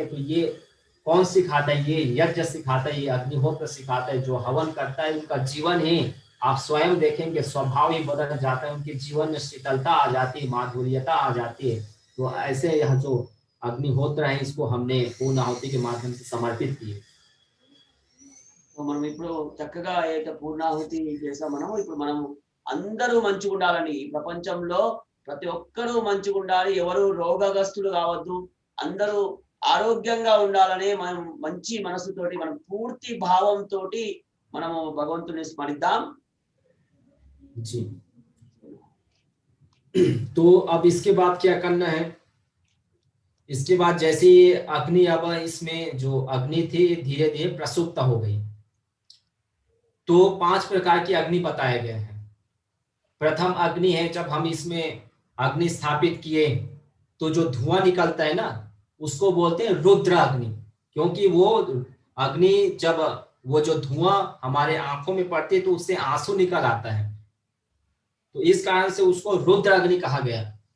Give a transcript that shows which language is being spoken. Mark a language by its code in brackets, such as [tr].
[hi] तो ये कौन सिखाता है? ये यज्ञ सिखाता है, ये अग्निहोत्र सिखाता है। जो हवन करता है उनका जीवन ही आप स्वयं देखेंगे स्वभाव ही बदल जाता है, उनके जीवन में शीतलता आ जाती है, माधुर्यता आ जाती है। तो ऐसे यह जो अग्निहोत्र है इसको हमने पूर्णाहुति के माध्यम से समर्पित किए। [te] మనం ఇప్పుడు చక్కగా ఏక పూర్ణాహుతి చేసాం ఇప్పుడు మనం అందరూ మంచిగా ఉండాలని, ఈ ప్రపంచంలో ప్రతి ఒక్కరూ మంచిగా ఉండాలి, ఎవరు రోగగ్రస్తులు కావద్దు, అందరూ ఆరోగ్యంగా ఉండాలని మనం మంచి మనసుతోటి, మనం పూర్తి భావంతోటి మనము భగవంతుని స్మరిద్దాం. [hi] जी। तो अब इसके बाद क्या करना है? इसके बाद जैसे ये अग्नि, अब इसमें जो अग्नि थी धीरे धीरे प्रसुप्त हो गई। तो 5 प्रकार की अग्नि बताए गए हैं। प्रथम अग्नि है, जब हम इसमें अग्नि स्थापित किए तो जो धुआं निकलता है ना, उसको बोलते हैं रुद्र अग्नि, क्योंकि वो अग्नि जब वो जो धुआं हमारे आंखों में पड़ती है तो उससे आंसू निकल आता है, तो इस कारण से उसको रुद्र अग्नि कहा गया।